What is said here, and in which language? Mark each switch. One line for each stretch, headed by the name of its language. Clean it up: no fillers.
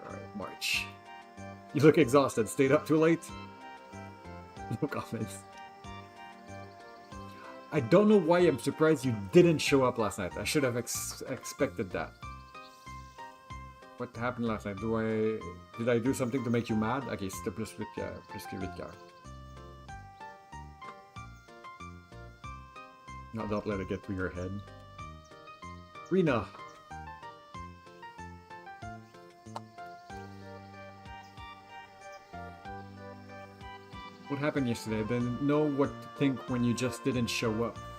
English: Alright, March. You look exhausted. Stayed up too late? No comments. I don't know why I'm surprised you didn't show up last night. I should have expected that. What happened last night? Did I do something to make you mad?
French: Ok, c'était plus que 8 cœurs.
English: No, don't let it get to your head. Rena! What happened yesterday? I didn't know what to think when you just didn't show up.